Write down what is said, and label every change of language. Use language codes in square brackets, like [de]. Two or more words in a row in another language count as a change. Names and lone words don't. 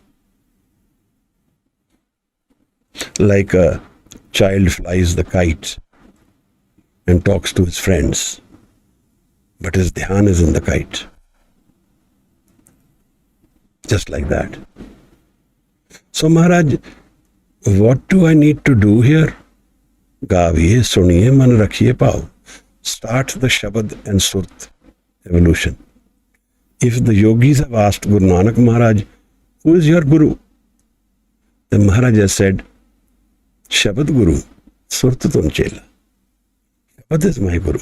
[en] Like a child flies the kite and talks to his friends, but his dhyan is in the kite. Just like that. So Maharaj, what do I need to do here? [pa] ਗਾਵੀਐ, ਸੁਣੀਐ, ਮਨ ਰਖੀਐ ਪਾਉ. [en] Start the Shabad and Surt evolution. If the yogis have asked Guru Nanak Maharaj, who is your Guru? Then Maharaj has said, [pa] ਸ਼ਬਦ ਗੁਰੂ, ਸੁਰਤੁਤੁਨ ਚੇਲਾ. [en] Shabad is my Guru.